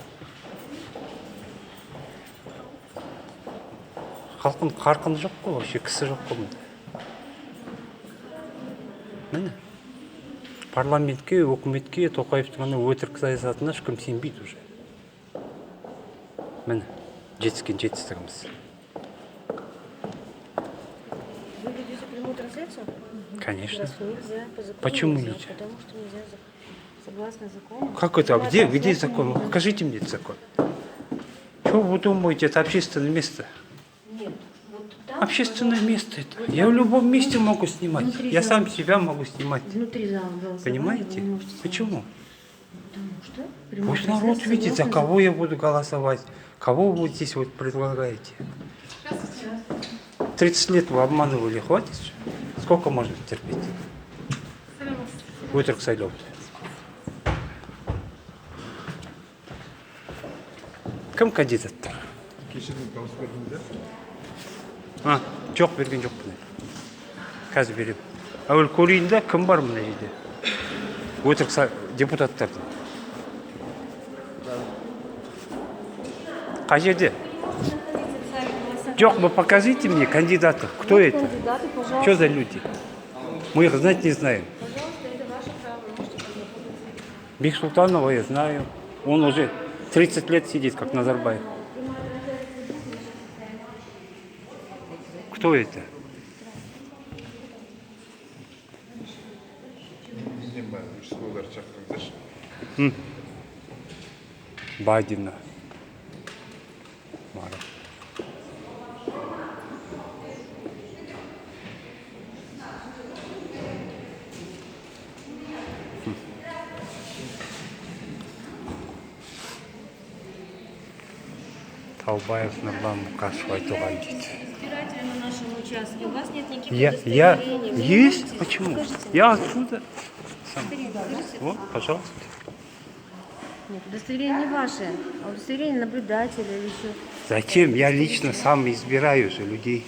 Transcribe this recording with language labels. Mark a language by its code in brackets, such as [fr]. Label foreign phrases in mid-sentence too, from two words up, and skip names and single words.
[kk] Халқын қарқыны жоқ қой, вообще кісі жоқ қой мұнда. Міне. Парламентке, өкіметке, Тоқаевтың ана өтірік саясатына ешкім сенбейді уже. Міне, жетіскен жетістігіміз. [ru] Вы ведете прямую трансляцию? Конечно. Нельзя, по закону Почему нельзя? нельзя? Потому что нельзя, согласно закону. Как это? Где закон? Покажите мне закон. Что вы думаете, это общественное место? Нет, вот там, Общественное пожалуйста, место это. вот Я там, в любом месте могу снимать. внутри Я зала. сам себя могу снимать. Внутри зала голосования Понимаете? вы можете снимать. Почему? Потому что прямая Пусть народ трансляция видит, за согласно кого я буду голосовать. Кого вы здесь вот предлагаете? 30 лет вы обманывали, хватит? Сколько можно терпеть? [kk] Өтірік сайлауды. Кім кандидаттар? Кешеден дауыс бердіңіздер? Жоқ, берген жоқпын. Қазір беремін. Әуел көрейін да, кім бар мына жерде? Өтірік депутаттардың. Қай жерде? Жоқ, [ru] вы покажите мне кандидатов. Кто это? Кандидаты, пожалуйста. Что за люди? Мы их знать не знаем. Пожалуйста, это ваше право. Можете познакомиться. Бексултанова я знаю. Он уже 30 лет сидит, как Назарбаев. Кто это? [kk] Бізден бар, участковыйлар шақырыңыздаршы. Байдина. Мара. Таубаев Нурлан Мукашев айтуған дейді. [ru] Избиратели на нашем участке. У вас нет никаких Я удостоверений. Вы есть? можете- Почему? Покажите. Я отсюда. Сам. Покажите. Вот, пожалуйста. Нет, удостоверение не ваше, а удостоверение наблюдателя или еще. Зачем? Я лично сам избираю же людей.